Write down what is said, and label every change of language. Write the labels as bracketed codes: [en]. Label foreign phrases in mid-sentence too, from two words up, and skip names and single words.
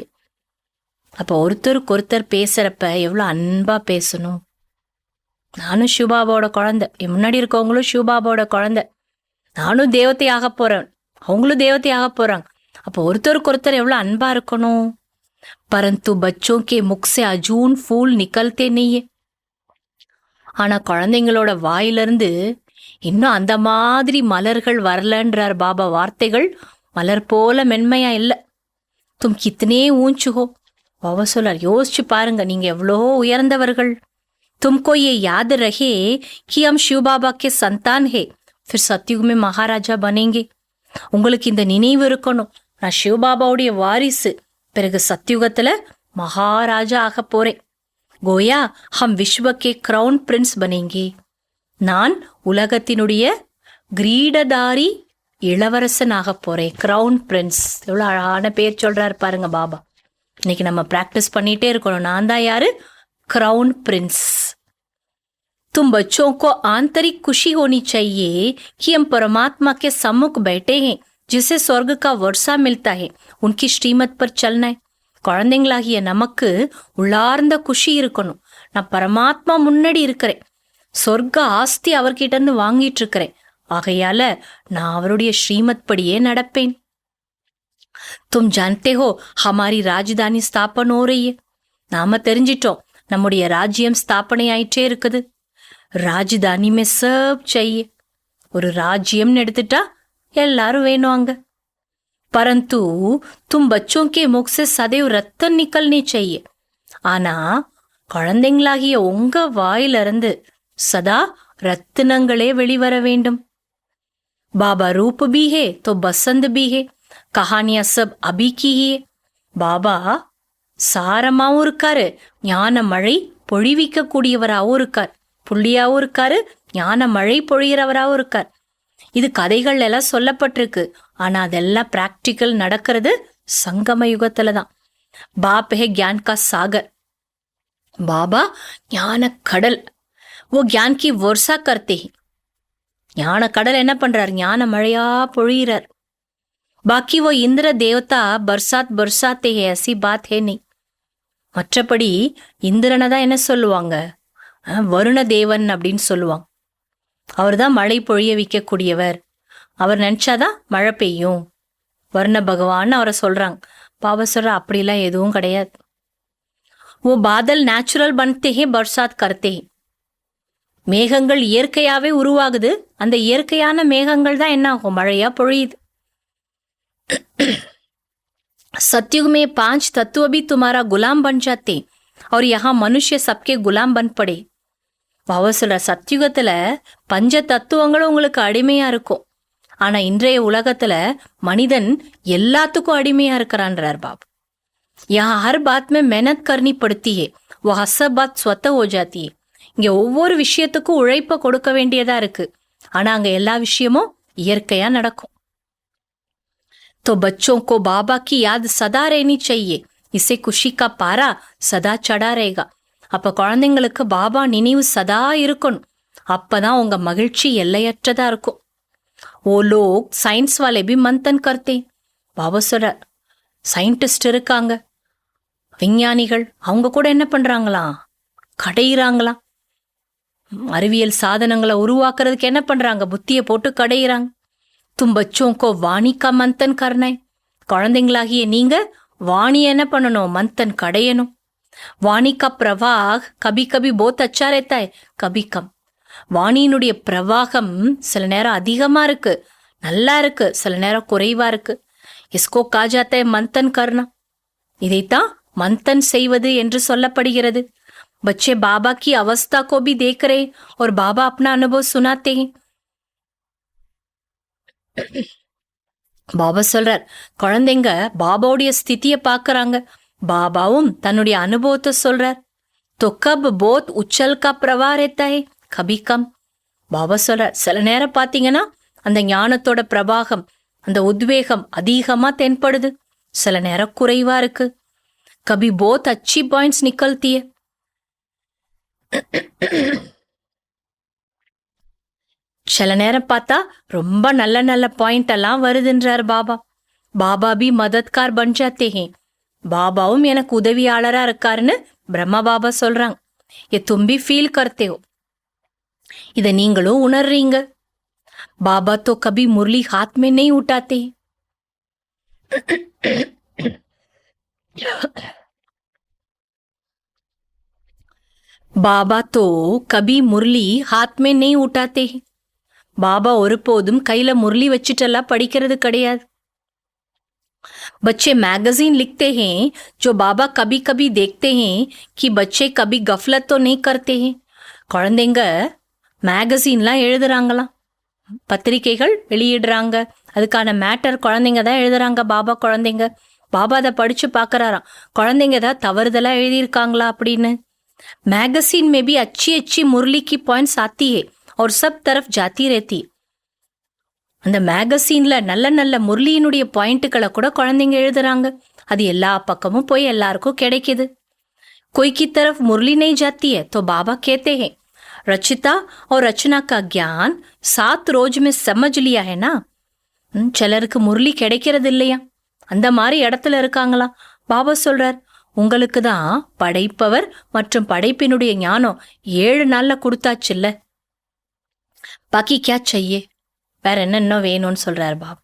[ta] அப்போ ஒருத்தருக்கு ஒருத்தர் பேசுறப்ப எவ்வளோ அன்பா பேசணும். நானும் சிவபாபாவோட குழந்தை, என் முன்னாடி இருக்கவங்களும் சிவபாபாவோட குழந்தை. நானும் தேவதையாக போறேன், அவங்களும் தேவதையாக போறாங்க. அப்போ ஒருத்தருக்கு ஒருத்தர் எவ்வளோ அன்பா இருக்கணும். [hi] பரந்து பச்சோं के मुख से अजून फूल निकलते नहीं है. [ta] ஆனா குழந்தைங்களோட வாயிலிருந்து இன்னும் அந்த மாதிரி மலர்கள் வரலன்றார் பாபா. வார்த்தைகள் மலர் போல மென்மையா இல்லை. [hi] तुम कितने ऊंचे हो. [ta] பாபா சொல்லார், யோசிச்சு பாருங்க, நீங்க எவ்வளோ உயர்ந்தவர்கள். [hi] तुमको ये याद रहे कि हम शिव बाबा के संतान है, फिर सतयुग में महाराजा बनेंगे. [ta] உங்களுக்கு இந்த நினைவு இருக்கணும், நான் சிவபாபாவுடைய வாரிசு, பிறகு சத்யுகத்துல மகாராஜா ஆக போறேன். [hi] गोया हम विश्व के [en] crown prince [hi] बनेंगे. [ta] நான் உலகத்தினுடைய கிரீடதாரி இளவரசன் ஆக போறேன். [en] crown prince, [ta] எவ்வளோ அழகான பேர் சொல்றாரு பாருங்க பாபா. இன்னைக்கு நம்ம பிராக்டிஸ் பண்ணிட்டே இருக்கணும். நான் தான் யாரு? [en] crown prince. [hi] तुम बच्चों को आंतरिक खुशी होनी चाहिए कि हम परमात्मा के सम्मुख बैठे हैं, जिसे स्वर्ग का वर्षा मिलता है. उनकी श्रीमत पर चलना है. [ta] குழந்தைங்களாகிய நமக்கு உள்ளார்ந்த குஷி இருக்கணும். நான் பரமாத்மா முன்னாடி இருக்கிறேன், சொர்க்க ஆஸ்தி அவர்கிட்ட இருந்து வாங்கிட்டு இருக்கிறேன். ஆகையால நான் அவருடைய ஸ்ரீமத் படியே நடப்பேன். [hi] तुम जानते हो हमारी राजधानी स्थापन हो रही है. [ta] நாம தெரிஞ்சிட்டோம், நம்முடைய ராஜ்யம் ஸ்தாபனை ஆயிட்டே இருக்குது. [hi] राजधानी में सब चाहिए. [ta] ஒரு ராஜ்யம்னு எடுத்துட்டா எல்லாரும் வேணும் அங்க. [hi] परंतु तुम பச்சோं के मुख से सदैव रत्न निकलने चाहिए. [ta] ஆனா குழந்தைங்களாகிய உங்க வாயிலிருந்து சதா ரத்தினங்களே வெளிவர வேண்டும். [hi] बाबा रूप भी है तो बसंत भी है, कहानियाँ सब अभी की हैं. [ta] பாபா சாரமாவும் இருக்காரு, ஞான மழை பொழிவிக்க கூடியவராகவும் இருக்கார். புள்ளியாவும் இருக்காரு, ஞான மழை பொழிகிறவராகவும் இருக்கார். இது கதைகள் எல்லாம் சொல்லப்பட்டிருக்கு, ஆனா அதெல்லாம் பிராக்டிக்கல் நடக்கிறது சங்கம யுகத்துல தான். [hi] बाप है ज्ञान का सागर. [ta] பாபா ஞான கடல். [hi] वो ज्ञान की वर्षा करते हैं. [ta] ஞான கடல் என்ன பண்றார்? ஞான மழையா பொழிகிறார். [hi] பாக்கி वो इंद्र देवता बरसात बरसाते है, ऐसी बात है नहीं. [ta] மற்றபடி இந்திரனை தான் என்ன சொல்லுவாங்க? வருண தேவன் அப்படின்னு சொல்லுவாங்க. அவர் தான் மழை பொழிய வைக்கக்கூடியவர். அவர் நினைச்சாதான் மழை பெய்யும். வருண பகவான் அவரை சொல்றாங்க. பாபா சொல்ற, அப்படிலாம் எதுவும் கிடையாது. [hi] वो बादल नेचुरल बनते हैं, बरसात करते हैं. [ta] மேகங்கள் இயற்கையாவே உருவாகுது. அந்த இயற்கையான மேகங்கள் தான் என்ன ஆகும்? மழையா பொழியுது. [hi] सतयुग में 5 तत्व भी तुम्हारा गुलाम बन जाते और यहाँ मनुष्य सबके गुलाम बन पड़े. [ta] பாபா சொல்ற சத்தியுகத்துல பஞ்ச தத்துவங்களும் உங்களுக்கு அடிமையா இருக்கும். ஆனா இன்றைய உலகத்துல மனிதன் எல்லாத்துக்கும் அடிமையா இருக்கிறான்றார் பாபா. [hi] यहाँ हर बात में मेहनत करनी पड़ती है, वह सब बात स्वतः हो जाती है. [ta] இங்க ஒவ்வொரு விஷயத்துக்கும் உழைப்ப கொடுக்க வேண்டியதா இருக்கு. ஆனா அங்க எல்லா விஷயமும் இயற்கையா நடக்கும். [hi] तो बच्चों को बाबा की याद सदा रहनी चाहिए, इससे खुशी का पारा सदा चढ़ा रहेगा. [ta] அப்ப குழந்தைங்களுக்கு பாபா நினைவு சதா இருக்கணும். அப்பதான் உங்க மகிழ்ச்சி எல்லையற்றதா இருக்கும். [hi] वो लोग साइंस वाले भी मंथन करते. [ta] பாபா சொல்ற சயின்டிஸ்ட் இருக்காங்க, விஞ்ஞானிகள், அவங்க கூட என்ன பண்றாங்களாம், கடையிறாங்களாம். அறிவியல் சாதனங்களை உருவாக்குறதுக்கு என்ன பண்றாங்க, புத்தியை போட்டு கடையிறாங்க. [hi] तुम बच्चों को वाणी का मंथन करना है. [ta] குழந்தைங்களாகிய நீங்க வாணி என்ன பண்ணணும், மந்தன் கடையணும். [hi] वाणी का प्रवाह कभी कभी बहुत अच्छा रहता है, कभी कम. [ta] வாணியினுடைய பிரவாகம் சில நேரம் அதிகமா இருக்கு, நல்லா இருக்கு, சில நேரம் குறைவா இருக்கு. [hi] इसको कहा जाता है मंथन करना. [ta] இதைத்தான் மந்தன் செய்வது என்று சொல்லப்படுகிறது. [hi] बच्चे बाबा की अवस्था को भी देख रहे और बाबा अपना अनुभव सुनाते हैं. [ta] பாபா சொல்றார் குழந்தைங்க பாபாவுடைய ஸ்திதிய பாக்குறாங்க, பாபாவும் தன்னுடைய அனுபவத்தை சொல்றார். [hi] तो कब बहुत उछल का प्रवाह रहता है, कभी कम. [ta] பாபா சொல்றார் சில நேரம் பாத்தீங்கன்னா அந்த ஞானத்தோட பிரவாகம், அந்த உத்வேகம் அதிகமா தென்படுது, சில நேரம் குறைவா இருக்கு. [hi] कभी बहुत अच्छी पॉइंट्स निकलती है. [ta] சில நேரம் பார்த்தா ரொம்ப நல்ல நல்ல பாயிண்ட் எல்லாம் வருதுன்றார் பாபா. [hi] बाबा भी मददगार बन जाते हैं. [ta] பாபாவும் எனக்கு உதவியாளரா இருக்காருன்னு பிரம்மா பாபா சொல்றாங்க. [hi] ये तुम भी फील करते हो. [ta] இத நீங்களும் உணர்றீங்க. [hi] பாபா तो कभी मुरली हाथ में नहीं उठाते. பாபா तो कभी मुरली हाथ में नहीं उठाते. [ta] பாபா ஒருபோதும் கையில முரளி வச்சுட்டெல்லாம் படிக்கிறது கிடையாது. [hi] बच्चे मैगजीन लिखते हैं जो बाबा कभी कभी देखते हैं कि बच्चे कभी गफलत तो नहीं करते हैं. [ta] குழந்தைங்க மேகசீன்லாம் எழுதுறாங்களாம், பத்திரிகைகள் வெளியிடுறாங்க, அதுக்கான மேட்டர் குழந்தைங்க தான் எழுதுறாங்க. பாபா குழந்தைங்க பாபா அதை படிச்சு பாக்குறாராம், குழந்தைங்க தான் தவறுதலா எழுதியிருக்காங்களா அப்படின்னு. [hi] मैगजीन में भी अच्छी अच्छी मुरली की पॉइंट्स आती है और सब तरफ जाती रहती. [ta] அந்த மேகசீன்ல நல்ல நல்ல முரளியினுடைய பாயிண்ட்டுகளை கூட குழந்தைங்க எழுதுறாங்க, அது எல்லா பக்கமும் போய் எல்லாருக்கும் கிடைக்குது. [hi] कोई की तरफ मुरली नहीं जाती है तो बाबा कहते हैं रचिता और रचना का ज्ञान 7 रोज में समझ लिया है ना. [ta] சிலருக்கு முரளி கிடைக்கிறது இல்லையா, அந்த மாதிரி இடத்துல இருக்காங்களா. பாபா சொல்றார் உங்களுக்கு தான் படைப்பவர் மற்றும் படைப்பினுடைய ஞானம் 7 நாள்ல கொடுத்தாச்சுல்ல. [hi] பாக்கி क्या चाहिए, [ta] வேற என்ன வேணும்னு சொல்றார் பாபா.